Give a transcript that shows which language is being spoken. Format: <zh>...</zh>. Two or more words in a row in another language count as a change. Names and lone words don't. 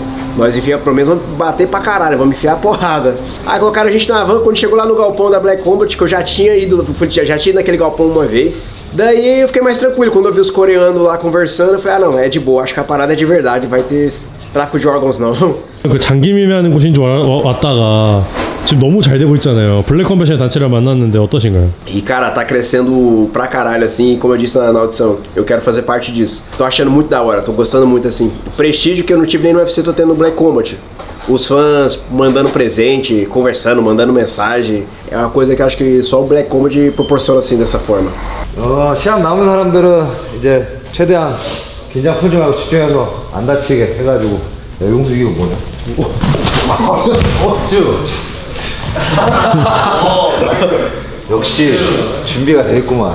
<pt>Nós enfia, pelo menos vamos bater pra caralho, vamos enfiar a porrada. Aí colocaram a gente na van, quando chegou lá no galpão da Black Combat, que eu já tinha ido naquele galpão uma vez. Daí eu fiquei mais tranquilo, quando eu vi os coreanos lá conversando, eu falei, não, é de boa, acho que a parada é de verdade, não vai ter tráfico de órgãos não.</pt> <ko>그 장기미미하는 곳인 줄 왔다가 지금 너무 잘 되고 있잖아요. 블랙컴뱃의 단체를 만났는데 어떠신가요?</ko> <pt>E cara, tá crescendo pra caralho assim, como eu disse na audição, eu quero fazer parte disso. Tô achando muito da hora, tô gostando muito assim. O prestígio que eu não tive nem no UFC, tô tendo no Black Combat. Os fãs mandando presente, conversando, mandando mensagem. É uma coisa que eu acho que só o Black Combat proporciona assim, dessa forma.</pt> <ko>시합 남은 사람들은 이제 최대한 긴장 풀지 말고 집중해서 안 다치게 해가지고. 야, 용수 이거 뭐냐? 역시 준비가 돼 있구만.</ko>